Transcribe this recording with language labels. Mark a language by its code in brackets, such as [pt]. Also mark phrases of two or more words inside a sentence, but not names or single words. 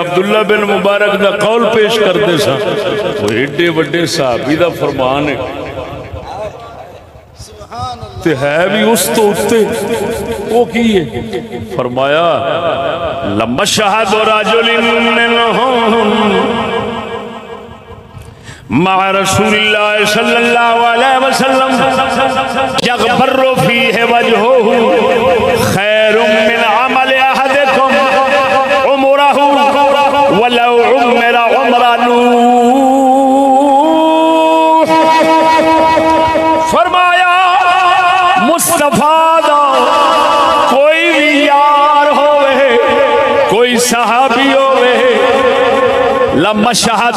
[pa] عبداللہ بن مبارک دا قول پیش کردے سا او ایڈے وڈے صحابی دا فرمان ہے تے ہے بھی اس توں اتے او کی ہے فرمایا [ar] لمشهد رجل مع رسول الله صلى الله عليه وسلم يغبر فيه وجهه خير من عمل أحدكم عمره ولو عمر عمر نوح. [pa] فرمایا مصطفیٰ دا کوئی بھی یار ہووے کوئی صحابی ہووے [ar] لمشهد